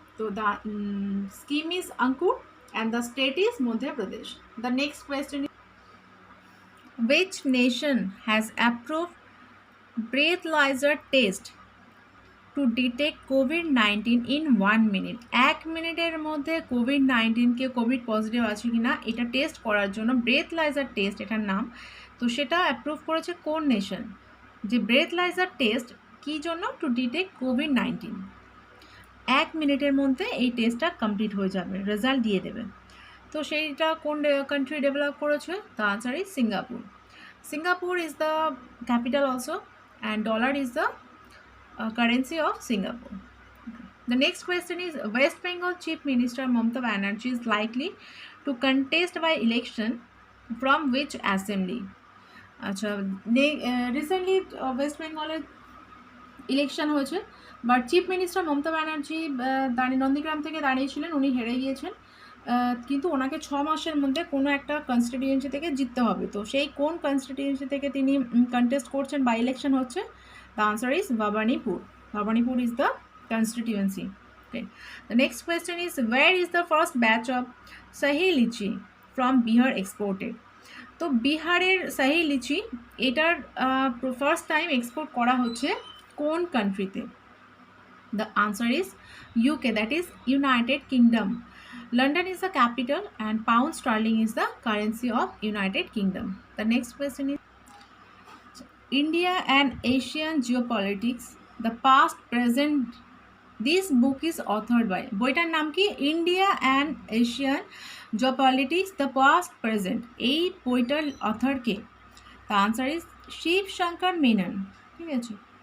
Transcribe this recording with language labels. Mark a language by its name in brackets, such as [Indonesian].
[English] তো the scheme is Ankur and the state is Madhya Pradesh. The next question is, which nation has approved breathalyzer test to detect COVID-19 in 1 minute? [Bangla] 1 মিনিটের মধ্যে COVID-19 কে Covid positive আছে কিনা এটা test করার জন্য ব্রেথলাইজার test এটার নাম, তো সেটা অ্যাপ্রুভ করেছে কোন নেশন? যে ব্রেথলাইজার টেস্ট কী জন্য? [English] To detect COVID-19। [Bangla] 1 মিনিটের মধ্যে এই টেস্টটা কমপ্লিট হয়ে যাবে, রেজাল্ট দিয়ে দেবে। তো সেইটা কোন কান্ট্রি ডেভেলপ করেছে? [English] The answer is Singapore. Singapore is the capital also and dollar is the currency of Singapore. The next question is, West Bengal Chief Minister Mamata Banerjee is likely to contest by election from which assembly? [Bangla] আচ্ছা, recently West বেঙ্গলের election হয়েছে, but chief minister Mamata Banerjee Nandigram থেকে দাঁড়িয়েছিলেন, উনি হেরে গিয়েছেন, কিন্তু ওনাকে 6 মাসের মধ্যে কোনো একটা কনস্টিটিউয়েন্সি থেকে জিততে হবে। তো সেই কোন কনস্টিটিউয়েন্সি থেকে তিনি কন্টেস্ট করছেন বা ইলেকশন হচ্ছে? [English] The answer is Bhabanipur. Bhabanipur is the constituency. Okay. The next question is, where is the first batch of Sahi Lychee from Bihar exported? [Bangla] তো বিহারের সাহি লিচি এটার ফার্স্ট টাইম এক্সপোর্ট করা হচ্ছে কোন কান্ট্রিতে? [English] The answer is UK, that is United Kingdom. London is the capital and pound sterling is the currency of United Kingdom. The next question is, India and Asian Geopolitics, the past, present. This book is authored by, [Bangla] বইটার নাম কি? [English] India and Asian geopolitics, the past present. [Bangla] এই বইটার author K? [English] The answer is Shiv Shankar Menon. [Bangla] ঠিক আছে।